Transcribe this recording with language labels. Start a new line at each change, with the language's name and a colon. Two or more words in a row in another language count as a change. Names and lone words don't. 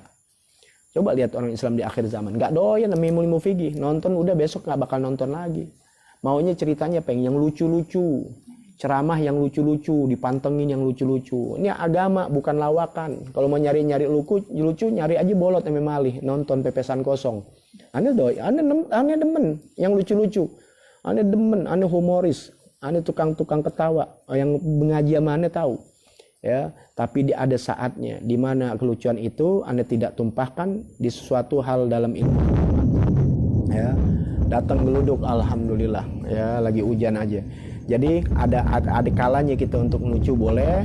Indonesian: Coba lihat orang Islam di akhir zaman, enggak doyan ilmu fikih, nonton udah besok nggak bakal nonton lagi. Maunya ceritanya pengen yang lucu-lucu, ceramah yang lucu-lucu, dipantengin yang lucu-lucu. Ini agama bukan lawakan. Kalau mau nyari lucu, nyari aja bolot sama malih, nonton pepesan kosong.
Betawi: Ane demen yang lucu-lucu. Ane demen, ane humoris, ane tukang-tukang ketawa.
Indonesian: Yang mengaji sama ane tahu. Ya, tapi ada saatnya di mana kelucuan itu Anda tidak tumpahkan di sesuatu hal dalam ilmu. Ya, datang geluduk, alhamdulillah. Ya, lagi hujan aja. Jadi ada kalanya kita untuk lucu boleh.